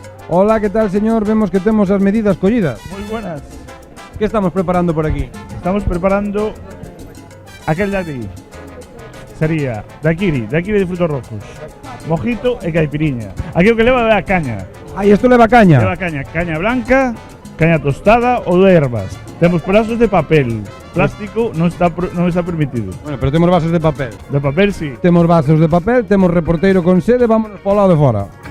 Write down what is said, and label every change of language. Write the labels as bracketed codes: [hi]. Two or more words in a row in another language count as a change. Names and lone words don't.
[es] Hola, ¿qué tal, señor? [gl] Vemos que temos as medidas collidas. [es] Muy buenas. [gl] Que estamos preparando por aquí? [es] Estamos preparando aquel de aquí. Sería daiquiri de frutos rojos, [gl] mojito e caipiriña. Aquí o que leva é a caña. Aí, isto leva caña. Leva caña blanca, caña tostada ou de ervas. Temos pedazos de papel. Plástico non está permitido. Bueno, pero temos vasos de papel. De papel, sí. Temos vasos de papel, temos reporteiro con sede, vámonos para o lado de fora.